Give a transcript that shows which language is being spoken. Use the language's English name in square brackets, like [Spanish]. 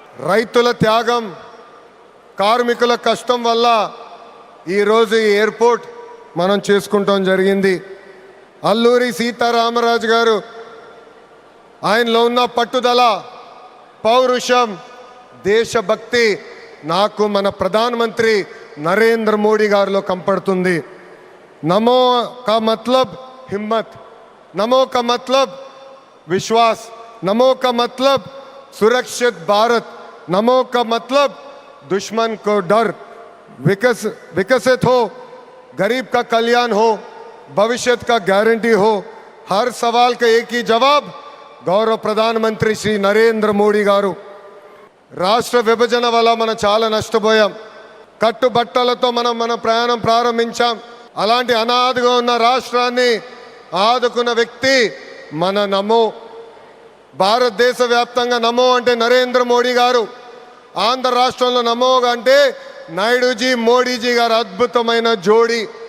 [Telugu] రైతుల త్యాగం, కార్మికుల కష్టం వల్ల ఈరోజు ఈ ఎయిర్పోర్ట్ మనం చేసుకుంటాం జరిగింది. అల్లూరి సీతారామరాజు గారు ఆయనలో ఉన్న పట్టుదల, పౌరుషం, దేశభక్తి నాకు మన ప్రధానమంత్రి నరేంద్ర మోడీ గారిలో కంపడుతుంది. [Hindi] నమో కా మతలబ్ హిమ్మత్, నమో కా మతలబ్ విశ్వాస్, నమో కా మతలబ్ సురక్షిत भारत, नमो का मतलब दुश्मन को डर, विकसित हो, गरीब का कल्याण हो, भविष्य का गारंटी हो. हर सवाल का एक ही जवाब गौरव प्रधानमंत्री श्री नरेंद्र मोदी [Telugu] गारू. రాష్ట్ర విభజన వల్ల మనం చాలా నష్టపోయాం. కట్టుబట్టలతో మన ప్రయాణం ప్రారంభించాం. అలాంటి అనాథగా ఉన్న రాష్ట్రాన్ని ఆదుకున్న వ్యక్తి మన నమో. భారతదేశ వ్యాప్తంగా నమో అంటే నరేంద్ర మోడీ గారు, ఆంధ్ర రాష్ట్రంలో నమో అంటే నాయుడుజీ, మోడీజీ గారు అద్భుతమైన జోడీ.